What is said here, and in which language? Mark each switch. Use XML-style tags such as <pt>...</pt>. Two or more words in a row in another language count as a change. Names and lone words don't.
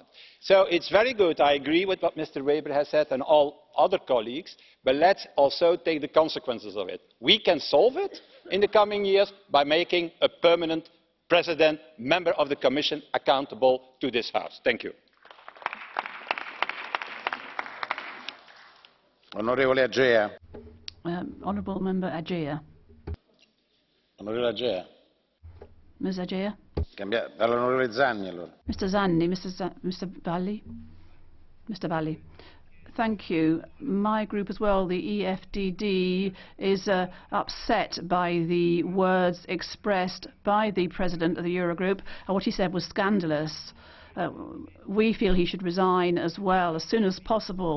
<en>So it's very good. I agree with what Mr. Weber has said and all other colleagues, but let's also take the consequences of it. We can solve it in the coming years by making a permanent president, member of the Commission, accountable to this House. Thank you.</en> <it>Onorevole Agea.</it> <en>Honourable Member Agea.</en> <it>Onorevole Agea.</it> <en>Ms. Agea.</en> <it>Dall'onorevole Zanni, allora.</it> <en>Mr. Zanni, Mr. Valli. Mr. Valli. Thank you. My group as well, the EFDD, is upset by the words expressed by the President of the Eurogroup. What he said was scandalous. we feel he should resign as well as soon as possible.</en>